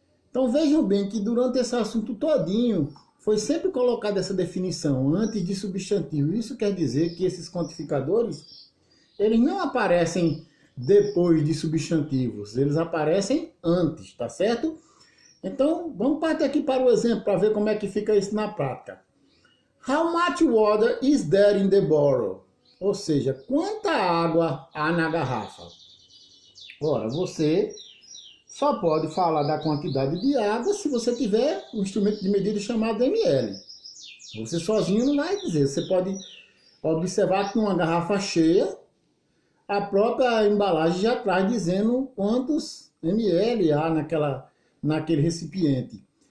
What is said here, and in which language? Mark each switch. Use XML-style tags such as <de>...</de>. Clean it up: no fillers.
<pt>Então vejam bem que durante esse assunto todinho foi sempre colocada essa definição antes de substantivo. Isso quer dizer que esses quantificadores, eles não aparecem depois de substantivos, eles aparecem antes, tá certo? Então vamos partir aqui para o exemplo para ver como é que fica isso na prática.</pt> <en>How much water is there in the bottle?</en> <pt>Ou seja, quanta água há na garrafa? Ora, você só pode falar da quantidade de água se você tiver um instrumento de medida chamado ml. Você sozinho não vai dizer. Você pode observar que numa garrafa cheia, a própria embalagem já traz dizendo quantos ml há naquele recipiente.</pt>